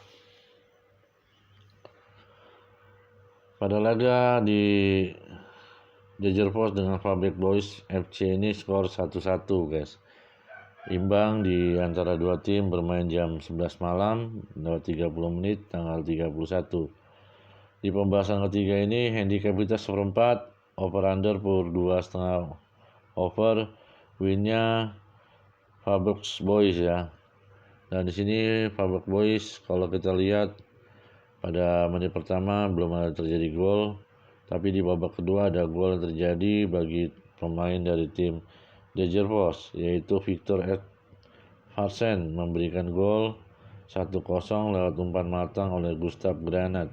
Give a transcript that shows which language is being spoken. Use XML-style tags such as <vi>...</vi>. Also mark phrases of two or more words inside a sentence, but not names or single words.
<id>Pada laga di Degerfors dengan Falbäck Boys FC ini skor 1-1 guys. Imbang di antara dua tim bermain jam 11 malam 30 menit tanggal 31. Di pembahasan ketiga ini handicap kita seperempat,</id> <en>over under</en> <id>per 2,5 over, winnya Falbäck Boys ya. Dan di sini Falbäck Boys kalau kita lihat pada menit pertama belum ada terjadi gol, tapi di babak kedua ada gol yang terjadi bagi pemain dari tim Degerfors, yaitu Victor Edvardsen memberikan gol 1-0 lewat umpan matang oleh Gustav Granat.</id>